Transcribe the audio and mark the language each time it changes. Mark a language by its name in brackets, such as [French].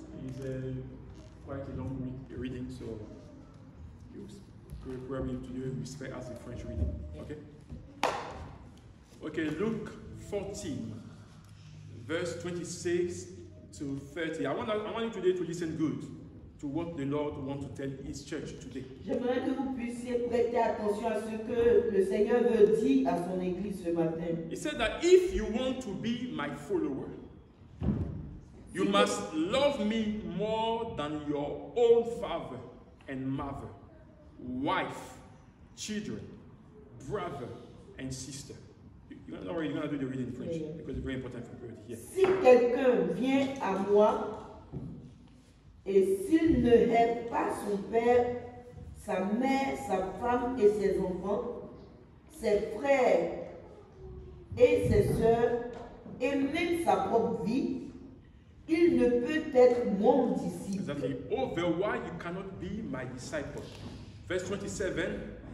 [English] It's quite a long reading, so you probably to do respect as a French reading. Okay? Okay, Luke 14, verse 26 to 30. I want you today to listen good to what the Lord wants to tell His church today. [French] J'aimerais que vous puissiez prêter attention à ce que le Seigneur veut dire à son Église ce matin. [English] He said that if you want to be my follower, you must love me more than your own father and mother, wife, children, brother, and sister. You're going to do the reading in French because it's very important for you to hear. [French] Si quelqu'un vient à moi et s'il ne hait pas son père, sa mère, sa femme et ses enfants, ses frères et ses sœurs, et même sa propre vie, il ne peut être mon disciple. [English] Exactly. Otherwise, you cannot be my disciple. Verse 27.